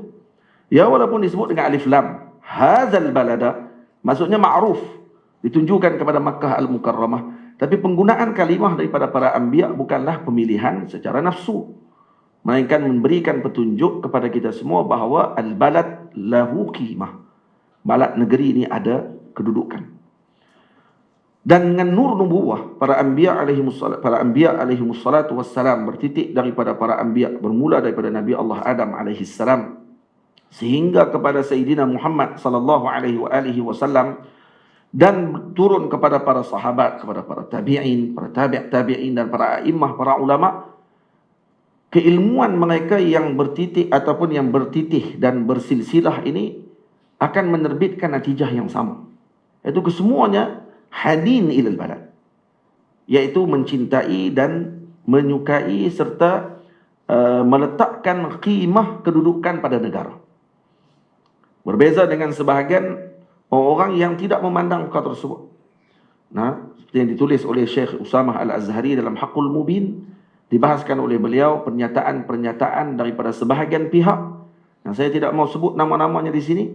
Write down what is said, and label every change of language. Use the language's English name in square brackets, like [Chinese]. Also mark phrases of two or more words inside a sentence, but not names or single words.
[Malay] Ya, walaupun disebut dengan alif lam, [Arabic] هذا البلد, [Malay] maksudnya ma'ruf, ditunjukkan kepada Makkah al-Mukarramah. Tapi penggunaan kalimah daripada para anbiya bukanlah pemilihan secara nafsu, melainkan memberikan petunjuk kepada kita semua bahawa [Arabic] البلد له قيمة. [Malay] Balad, negeri ini ada kedudukan. Dan dengan nur nubuwah para anbiya [Arabic] عليه الصلاة والسلام [Malay] bertitik daripada para anbiya, bermula daripada Nabi Allah Adam [Arabic] عليه السلام [Malay] sehingga kepada Sayyidina Muhammad [Arabic] صلى الله عليه وسلم, [Malay] dan turun kepada para sahabat, kepada para tabi'in, para tabi'in dan para a'immah, para ulama. Keilmuan mereka yang bertitik ataupun yang bertitih dan bersilsilah ini akan menerbitkan natijah yang sama, iaitu kesemuanya [Arabic] حنين إلى البلد, [Malay] iaitu mencintai dan menyukai serta meletakkan qimah kedudukan pada negara. Berbeza dengan sebahagian orang yang tidak memandang perkara tersebut. Nah, seperti yang ditulis oleh Syekh Usamah Al-Azhari dalam Haqqul Mubin, dibahaskan oleh beliau pernyataan-pernyataan daripada sebahagian pihak yang saya tidak mau sebut nama-namanya di sini.